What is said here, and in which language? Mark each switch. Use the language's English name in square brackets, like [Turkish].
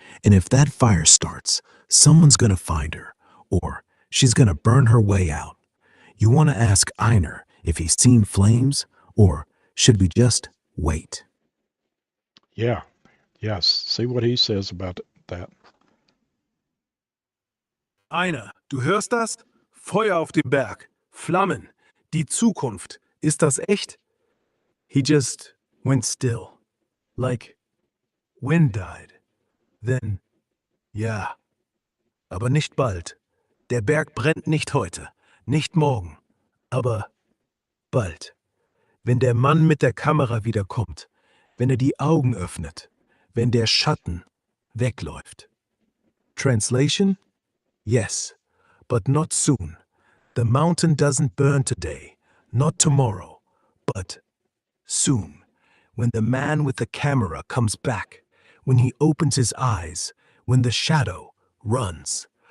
[English] And if that fire starts, someone's gonna find her, or she's gonna burn her way out. You want to ask Einar if he's seen flames, or should we just wait? Yeah, yes. See what he says about that. [German] Einar, du hörst das? Feuer auf dem Berg, Flammen, die Zukunft. Ist das echt? He just went still, like wind died. Then, ja, aber nicht bald. Der Berg brennt nicht heute, nicht morgen, aber bald. Wenn der Mann mit der Kamera wiederkommt, wenn er die Augen öffnet, wenn der Schatten wegläuft. [English] Translation? Yes, but not soon. The mountain doesn't burn today, not tomorrow, but soon. When the man with the camera comes back, when he opens his eyes, when the shadow runs.